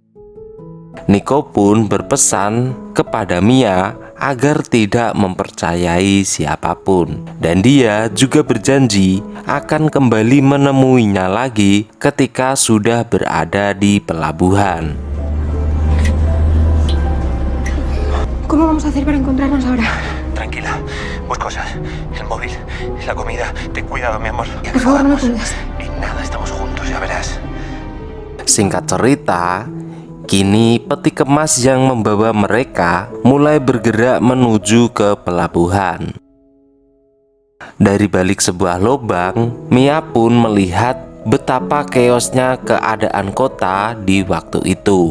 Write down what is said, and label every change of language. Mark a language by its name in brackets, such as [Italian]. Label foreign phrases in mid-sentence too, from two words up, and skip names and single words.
[Indonesian] Nico pun berpesan kepada Mia agar tidak mempercayai siapapun, dan dia juga berjanji akan kembali menemuinya lagi ketika sudah berada di pelabuhan. [Spanish] ¿Cómo vamos a hacer para encontrarnos ahora? Tranquila, busco cosas. El móvil, la comida. Ten cuidado, mi amor. Por favor, no me cuelgues. En nada, estamos juntos, ya verás. [Indonesian] Singkat cerita, kini peti kemas yang membawa mereka mulai bergerak menuju ke pelabuhan. Dari balik sebuah lubang, Mia pun melihat betapa keosnya keadaan kota di waktu itu.